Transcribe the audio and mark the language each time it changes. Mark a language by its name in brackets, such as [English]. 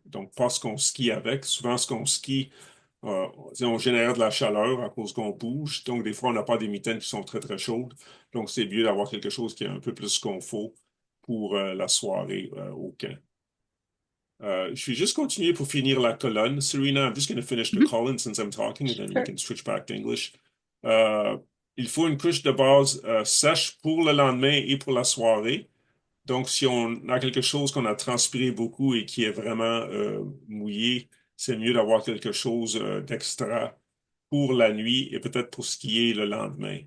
[French] Donc, pas ce qu'on skie avec. Souvent, ce qu'on skie, on génère de la chaleur à cause qu'on bouge. Donc, des fois, on n'a pas des mitaines qui sont très, très chaudes. Donc, c'est mieux d'avoir quelque chose qui est un peu plus confort pour la soirée au camp. Je vais juste continuer pour finir la colonne. [English] Serena, I'm just going to finish the Mhm. column since I'm talking, and then we Sure. can switch back to English. [French] Euh, il faut une couche de base sèche pour le lendemain et pour la soirée. Donc, si on a quelque chose qu'on a transpiré beaucoup et qui est vraiment mouillé, c'est mieux d'avoir quelque chose d'extra pour la nuit et peut-être pour skier le lendemain.